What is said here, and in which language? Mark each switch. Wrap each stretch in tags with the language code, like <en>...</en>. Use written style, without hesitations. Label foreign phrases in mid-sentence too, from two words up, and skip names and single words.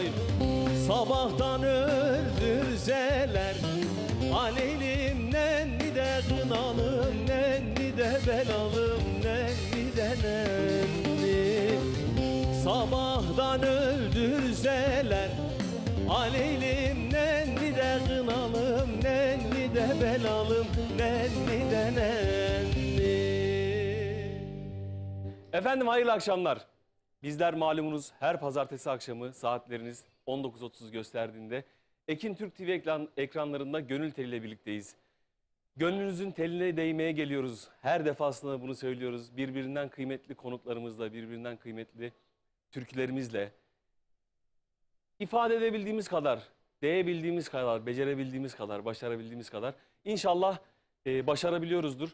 <tr>Sabahtan öldürseler, aleylim nenni de kınalım, nenni de belalım, nenni de nenni. Sabahtan öldürseler, aleylim nenni de kınalım, nenni de belalım, nenni de nenni. Efendim hayırlı akşamlar. Bizler malumunuz her pazartesi akşamı saatleriniz 19.30 gösterdiğinde Ekin Türk TV ekranlarında Gönül Teli ile birlikteyiz. Gönlünüzün teline değmeye geliyoruz. Her defasında bunu söylüyoruz. Birbirinden kıymetli konuklarımızla, birbirinden kıymetli türkülerimizle ifade edebildiğimiz kadar, değebildiğimiz kadar, becerebildiğimiz kadar, başarabildiğimiz kadar İnşallah başarabiliyoruzdur.</tr>